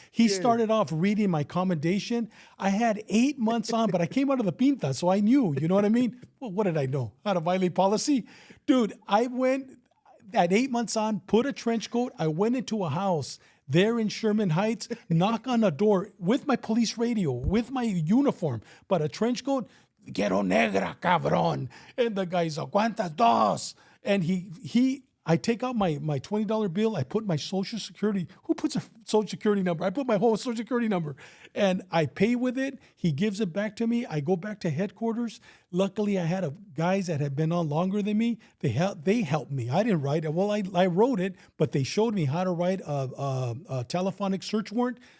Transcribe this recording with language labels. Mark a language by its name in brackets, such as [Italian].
[English] He started off reading my commendation. I had 8 months on, but I came out of the pinta, so I knew, you know what I mean? Well, what did I know? How to violate policy? Dude, I went at 8 months on, put a trench coat. I went into a house there in Sherman Heights, knock on a door with my police radio, with my uniform, but a trench coat. [Spanish] Quiero negra, cabrón. [English] And the guy's, [Spanish] ¿cuántas dos? [English] And I take out my $20 bill. I put my social security. Who puts a social security number? I put my whole social security number. And I pay with it. He gives it back to me. I go back to headquarters. Luckily, I had guys that had been on longer than me. They helped me. I didn't write it. Well, I wrote it, but they showed me how to write a telephonic search warrant.